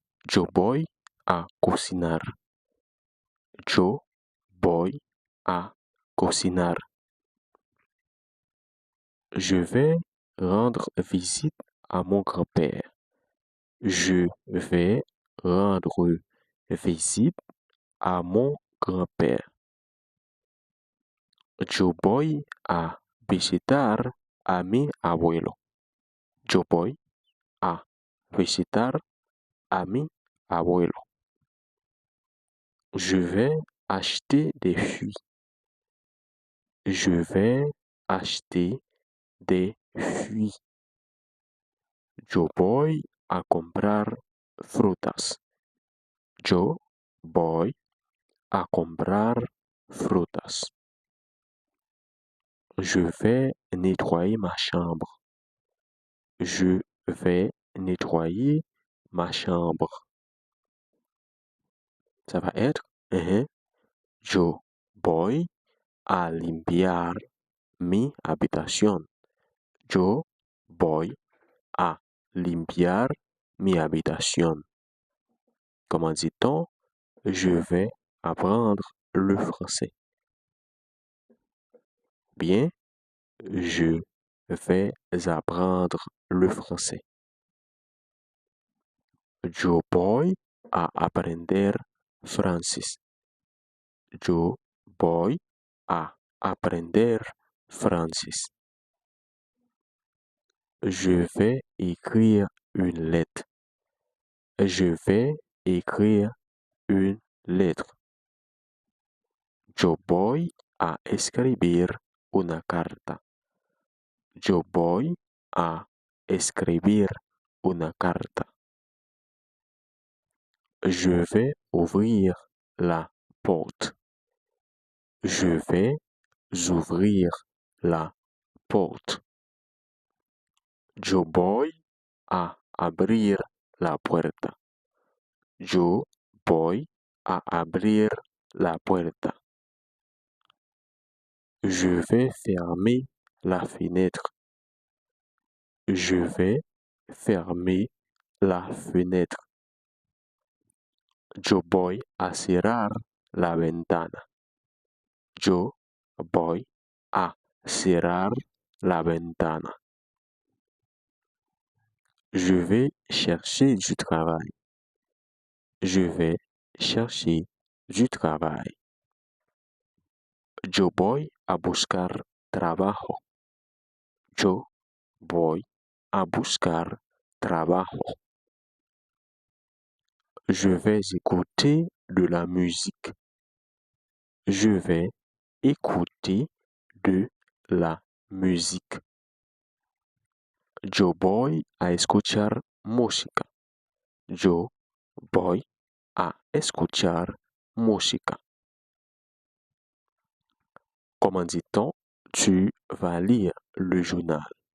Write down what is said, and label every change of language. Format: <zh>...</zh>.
<es>Yo voy a cocinar. Yo voy a cocinar.</es> <fr>Je vais rendre visite à mon grand-père. Je vais rendre visite a mon grand-père.</fr> <es>Yo voy a visitar a mi abuelo. Yo voy a visitar a mi abuelo.</es> <fr>Je vais acheter des fruits. Je vais acheter des fruits.</fr> <es>Yo voy a comprar frutas. Yo voy a comprar frutas.</es> <fr>Je vais nettoyer ma chambre. Je vais nettoyer ma chambre. Ça va être</fr> <es>yo voy a limpiar mi habitación. Yo voy a limpiar mi habitación.</es> <fr>Comment dit-on? Je vais apprendre le français. Bien, je vais apprendre le français.</fr> <es>Yo voy a aprender francés. Yo voy a aprender francés.</es> <fr>Je vais écrire une lettre. Je vais écrire une lettre.</fr> <es>Yo voy a escribir una carta. Yo voy a escribir una carta.</es> <fr>Je vais ouvrir la porte. Je vais ouvrir la porte.</fr> <es>Yo voy a abrir la puerta. Yo voy a abrir la puerta.</es> <fr>Je vais fermer la fenêtre. Je vais fermer la fenêtre.</fr> <es>Yo voy a cerrar la ventana. Yo voy a cerrar la ventana.</es> <fr>Je vais chercher du travail. Je vais chercher du travail.</fr> <es>Yo voy a buscar trabajo. Yo voy a buscar trabajo.</es> <fr>Je vais écouter de la musique. Je vais écouter de la musique.</fr> <es>Yo voy a escuchar música. Yo voy a escuchar música.</es> <fr>Comment dit-on? Tu vas lire le journal.</fr>